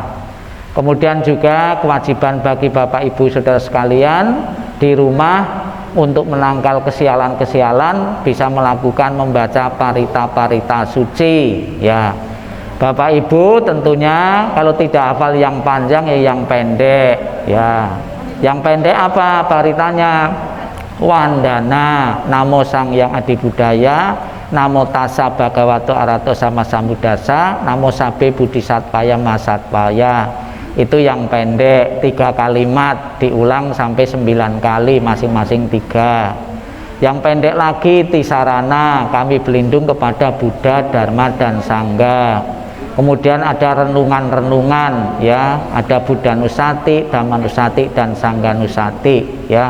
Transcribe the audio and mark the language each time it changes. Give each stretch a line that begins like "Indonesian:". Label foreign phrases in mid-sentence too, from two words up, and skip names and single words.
Indonesian: Kemudian juga kewajiban bagi Bapak Ibu Saudara sekalian di rumah untuk menangkal kesialan-kesialan bisa melakukan membaca parita-parita suci ya. Bapak Ibu tentunya kalau tidak hafal yang panjang ya yang pendek ya. Yang pendek apa paritanya?
Pali: Wandana Namo Sang Yang Adi Budaya, Namo Tassa Bhagavato Arahato Sama Sambuddhassa, Namo Sabbe Bodhisattvaya Masattvaya.
Indonesian: Itu yang pendek, 3 kalimat diulang sampai 9 kali, masing-masing 3. Yang pendek lagi Tisarana, kami berlindung kepada Buddha, Dharma dan Sangha. Kemudian ada renungan-renungan ya, ada Buddha Nusati, Dhamma Nusati dan Sangha Nusati ya.